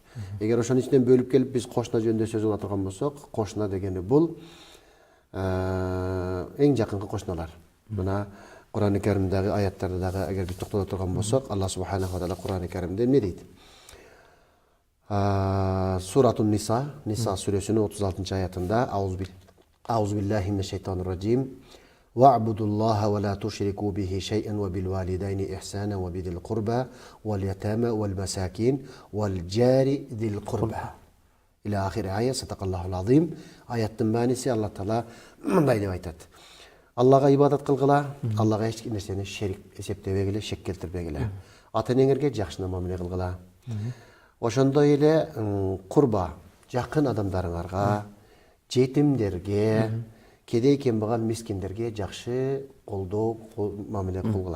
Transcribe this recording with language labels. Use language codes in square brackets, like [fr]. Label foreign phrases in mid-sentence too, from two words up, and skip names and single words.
[ky] Эгер ошонун ичинен бөлүп келип биз кошуна жөнүндө сөз кыла турган болсок, кошуна дегени бул эң жакынкы кошуналар. Мына Кур'ан-ы Каримдеги аяттарды дагы эгер биз токтоло турган болсок, Алла [ar] سبحانه وتعالى [ky] Кур'ан-ы Каримде эмне дейт? [ar] سورة النساء, [ky] Ниса сүрөсүнүн 36-аятында [ar] أعوذ بالله من الشيطان الرجيم. وَاعْبُدُوا اللَّهَ وَلَا تُشْرِكُوا بِهِ شَيْئًا وَبِالْوَالِدَيْنِ إِحْسَانًا وَبِذِي الْقُرْبَى وَالْيَتَامَى وَالْمَسَاكِينِ وَالْجَارِ ذِي الْقُرْبَى إلى آخر آية. صدق الله العظيم. [ky] Аяттын маанisi Алла Таала мындай деп айтат. Аллага ибадат кылгыла, Аллага эч нерсени шерик эсептебегиле, шек келтирбегиле. Ата-энеңерге жакшы мамиле кылгыла. Ошондой эле курба, жакын адамдарыңарга, жетимдерге, кедей кембагал мискиндерге жакшы колдоо мамиле кылгыла.